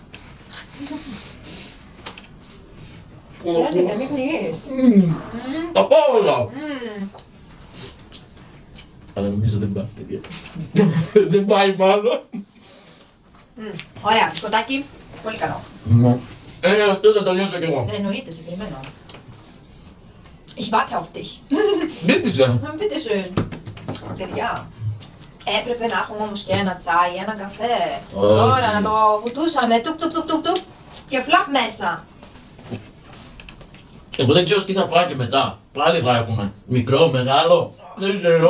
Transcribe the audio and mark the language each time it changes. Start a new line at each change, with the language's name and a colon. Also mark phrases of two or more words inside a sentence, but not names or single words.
Greek: Χρειάζεται, μην πνιγείς. Τα πάω όλα! Αλλά νομίζω δεν πάει, παιδιά. Δεν πάει μάλλον. Ωραία, μπισκοτάκι, πολύ καλό. Αυτό θα το νιώσω κι εγώ. Εννοείται, σε περιμένω.
German: Ich warte auf dich. Μπίτησε. Bitte schön.
Greek: Παιδιά, έπρεπε να έχουμε όμως και ένα τσάι, ένα καφέ. Όχι. Τώρα να το βουτούσαμε, τουκ τουκ τουκ τουκ τουκ και φλαπ μέσα. Εγώ δεν ξέρω τι θα φάει και μετά. Πάλι θα έχουμε. Μικρό, μεγάλο. Δεν ξέρω.